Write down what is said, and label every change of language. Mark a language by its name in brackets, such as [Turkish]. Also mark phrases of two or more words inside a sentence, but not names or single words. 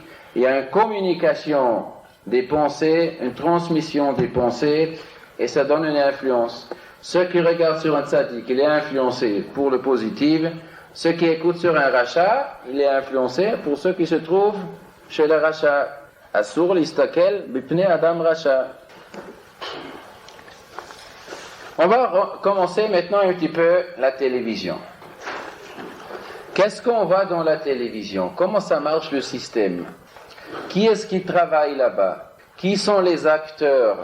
[French] Il y a une communication des pensées, une transmission des pensées, et ça donne une influence. Ceux qui regardent sur un tzaddik, il est influencé pour le positif. Ceux qui écoutent sur un rachat, il est influencé pour ceux qui se trouvent chez le rachat. [Hebrew] אסור להסתכל בפני אדם רשע. [French] On va commencer maintenant un petit peu la télévision. Qu'est-ce qu'on voit dans la télévision? Comment ça marche le système? Qui est-ce qui travaille là-bas? Qui sont les acteurs?